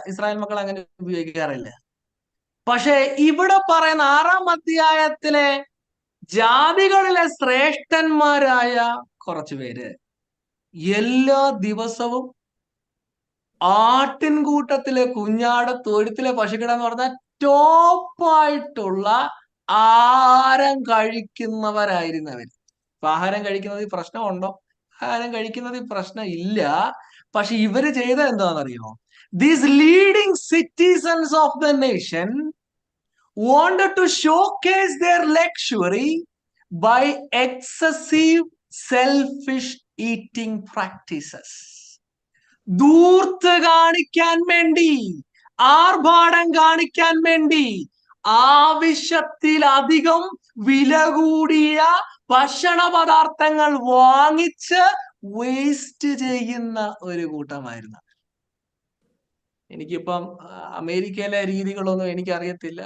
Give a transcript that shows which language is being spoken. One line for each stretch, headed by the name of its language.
Malayalam: Israel മക്കൾ അങ്ങനെ ഉപയോഗിക്കാറില്ല. പക്ഷെ ഇവിടെ പറയുന്ന 6-ാം അധ്യായത്തിലെ ജാതികളിലെ ശ്രേഷ്ഠന്മാരായ കുറച്ചു പേര് എല്ലാ ദിവസവും ആട്ടിൻകൂട്ടത്തിലെ കുഞ്ഞാട്, തൊഴുത്തിലെ പശുക്കിടാന്ന് പറഞ്ഞാൽ ടോപ്പായിട്ടുള്ള ആഹാരം കഴിക്കുന്നവരായിരുന്നവർ. അപ്പൊ ആഹാരം കഴിക്കുന്നതിൽ പ്രശ്നമുണ്ടോ? ആഹാരം കഴിക്കുന്നതിൽ പ്രശ്നം ഇല്ല. പക്ഷെ ഇവര് ചെയ്തത് എന്താണെന്നറിയോ?
English: These leading citizens of the nation wanted to showcase their luxury by excessive selfish eating practices.
Malayalam: ധൂർത്ത് കാണിക്കാൻ വേണ്ടി ആർഭാടം കാണിക്കാൻ വേണ്ടി ആവശ്യത്തിലധികം വില കൂടിയ ഭക്ഷണ പദാർത്ഥങ്ങൾ വാങ്ങിച്ച് വേസ്റ്റ് ചെയ്യുന്ന ഒരു കൂട്ടമായിരുന്നു. എനിക്കിപ്പം അമേരിക്കയിലെ രീതികളൊന്നും എനിക്കറിയത്തില്ല.